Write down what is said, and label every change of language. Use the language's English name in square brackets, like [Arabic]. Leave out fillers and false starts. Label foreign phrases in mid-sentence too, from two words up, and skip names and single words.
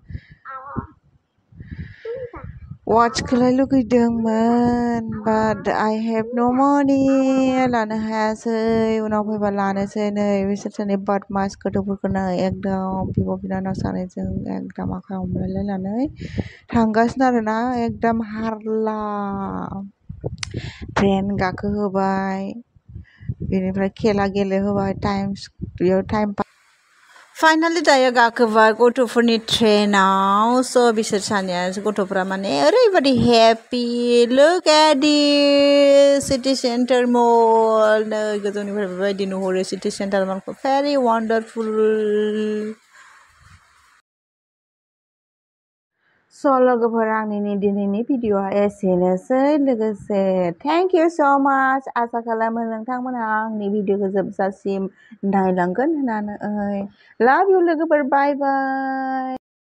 [Bodo] वाट्सखौलाय लुगैदोंमोन [English] but I have no money [Bodo] लानो हायासै उनाव फैबा लानोसै नै बिसोर सानै बदमास गथ'फोरखौ नै एकदम बिब' बिनानाव सानैजों एकदम आखाइ हमलायलायनानै थांगासिनो आरोना एकदम हारला ट्रेन गाखोहोबाय बेनिफ्राय खेला गेलेहोबाय बेयाव टाइम फाइनालि दायो गाखोबाय गथ'फोरनि ट्रेनाव स' बिसोर सानैया गथ'फ्रा माने ओरैबायदि हेपि [English] look at this [Bodo] सिटि सेन्टार मल नै गोजौनिफ्राय बेबायदि नुहरो सिटि सेन्टार मलखौ [English] very wonderful [Bodo] स' लोगोफोर आंनि दिनैनि भिडिअ'आ एसेनोसै लोगोसे [English] thank you so much [Bodo] आसा खालामो नोंथांमोनहा आंनि भिडिअ'खौ जोबजासिम नायलांगोन होननानै [English] love you [Bodo] लोगोफोर [English] bye bye